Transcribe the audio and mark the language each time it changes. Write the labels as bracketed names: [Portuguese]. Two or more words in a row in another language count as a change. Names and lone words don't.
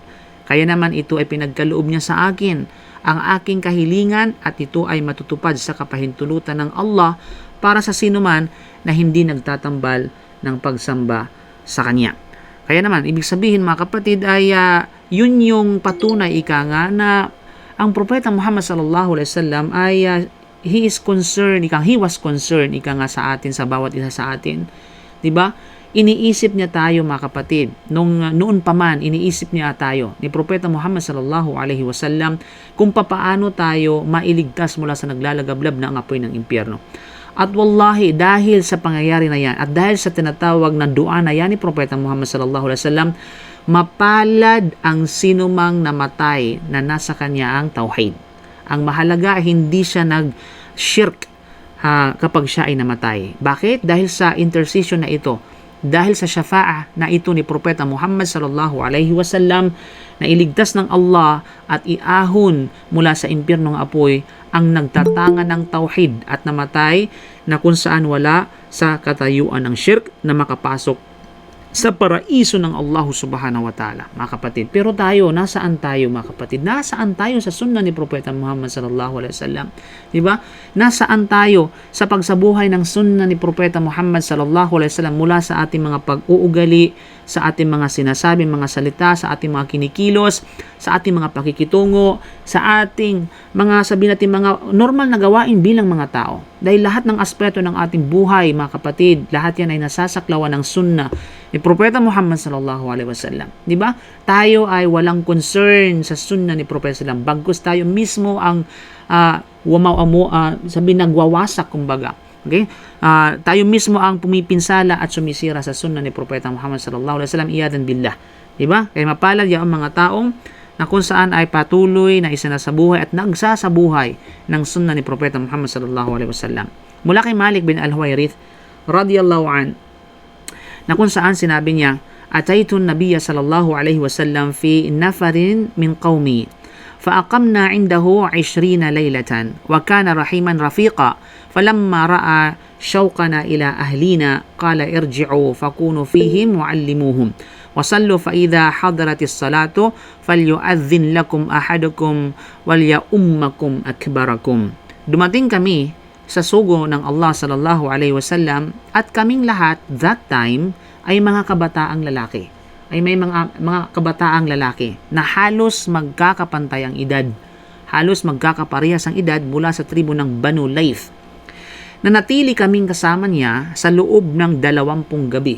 [Filipino] Kaya naman ito ay pinagkaloob niya sa akin ang aking kahilingan at ito ay matutupad sa kapahintulutan ng Allah para sa sinuman na hindi nagtatambal ng pagsamba sa Kanya. Kaya naman, ibig sabihin mga kapatid ay yun yung patunay nga na ang Propeta Muhammad [Arabic] صلى الله عليه وسلم [Filipino] ay [English] he was concerned [Filipino] nga sa atin, sa bawat isa sa atin. 'Di ba? Iniisip niya tayo mga kapatid. Noon pa man, iniisip niya tayo ni Propeta Muhammad [Arabic] صلى الله عليه وسلم [Filipino] kung papaano tayo mailigtas mula sa naglalagablab na apoy ng impyerno. At wallahi, dahil sa pangyayari na yan at dahil sa tinatawag na dua na yan ni Propeta Muhammad [Arabic] صلى الله عليه وسلم, [Filipino] mapalad ang sinumang namatay na nasa kanya ang tauhid. Ang mahalaga, hindi siya nag-shirk kapag siya ay namatay. Bakit? Dahil sa intercession na ito, dahil sa syafa'ah na ito ni Propeta Muhammad [Arabic] صلى الله عليه وسلم, [Filipino] na iligtas ng Allah at iahon mula sa impyernong apoy ang nagtatangan ng tauhid at namatay, na kung saan wala sa katayuan ng shirk na makapasok sa paraiso ng Allah [Arabic] سبحانه وتعالى, [Filipino] mga kapatid. Pero tayo, nasaan tayo mga kapatid? Nasaan tayo sa sunnah ni Propeta Muhammad [Arabic] صلى الله عليه وسلم? [Filipino] Diba? Nasaan tayo sa pagsabuhay ng sunnah ni Propeta Muhammad [Arabic] صلى الله عليه وسلم [Filipino] mula sa ating mga pag-uugali, sa ating mga sinasabi, mga salita, sa ating mga kinikilos, sa ating mga pakikitungo, sa ating mga, sabihin natin, mga normal na gawain bilang mga tao. Dahil lahat ng aspeto ng ating buhay, mga kapatid, lahat yan ay nasasaklawan ng sunnah ni Propeta Muhammad [Arabic] صلى الله عليه وسلم. [Filipino] Di ba? Tayo ay walang concern sa sunnah ni Propeta sallam. Bagkus tayo mismo ang nagwawasak, kumbaga. Okay? Tayo mismo ang pumipinsala at sumisira sa sunnah ni Propeta Muhammad [Arabic] صلى الله عليه وسلم, عياذا بالله. [Filipino] Di ba? Kaya mapalad yung mga taong na kung saan ay patuloy na isinasabuhay at nagsasabuhay ng sunnah ni Propeta Muhammad [Arabic] صلى الله عليه وسلم. [Filipino] Mula kay Malik bin Al-Huwairith [Arabic] رضي الله عنه, [Filipino] na kung saan sinabi niya, [Arabic] أتيت النبي صلى الله عليه وسلم في نفر من قومي فأقمنا عنده 20 ليلة وكان رحيما رفيقا فلما رأى شوقنا إلى أهلنا قال ارجعوا فكونوا فيهم وعلموهم وصلوا فإذا حضرت الصلاة فليؤذن لكم أحدكم وليؤمكم أكبركم. [Filipino] Dumating kami sa sugo ng Allah [Arabic] صلى الله عليه وسلم [Filipino] at kaming lahat [English] that time [Filipino] ay mga kabataang lalaki. Ay may mga kabataang lalaki na halos magkakapantay ang edad. Halos magkakaparehas ang edad mula sa tribo ng Banu Layth. Nanatili kaming kasama niya sa loob ng 20 gabi.